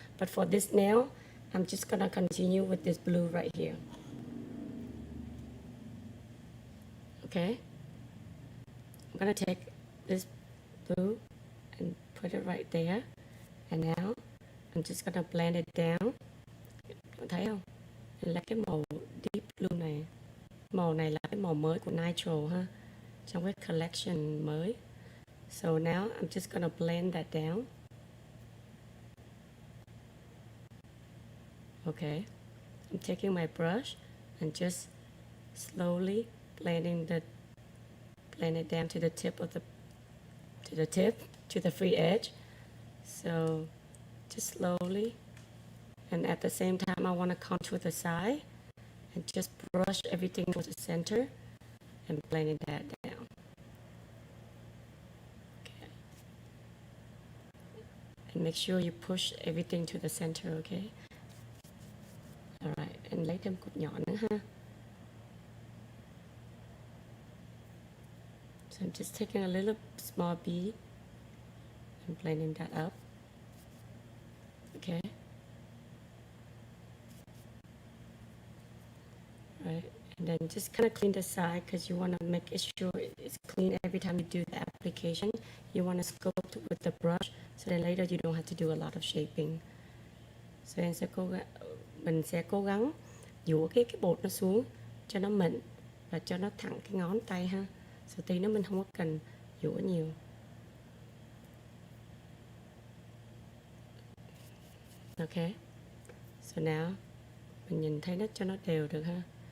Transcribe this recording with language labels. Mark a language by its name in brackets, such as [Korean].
[English] But for this nail, I'm just gonna continue with this blue right here. Okay, I'm gonna take this blue and put it right there. And now I'm just gonna blend it down. [Vietnamese] Các bạn thấy không? Là cái màu deep blue này. Màu này là cái màu mới của Nitro ha, trong cái collection mới. [English] So now I'm just gonna blend that down. Okay, I'm taking my brush and just slowly blend it down to the tip of to the free edge. So just slowly, and at the same time I want to contour the side and just brush everything to the center and blending that down. Okay. And make sure you push everything to the center, okay? Alright, and [Vietnamese] lấy thêm cục nhọn nữa ha. [English] So I'm just taking a little small bead and blending that up. Okay. Right, and then just kind of clean the side because you want to make it sure it's clean every time you do the application. You want to sculpt with the brush so that later you don't have to do a lot of shaping. [Vietnamese] So mình sẽ cố gắng dũa cái bột nó xuống cho nó mịn và cho nó thẳng cái ngón tay ha. So tí nữa mình không có cần dũa nhiều. [English] Okay. So now [Vietnamese] mình nhìn thấy nó cho nó đều được ha.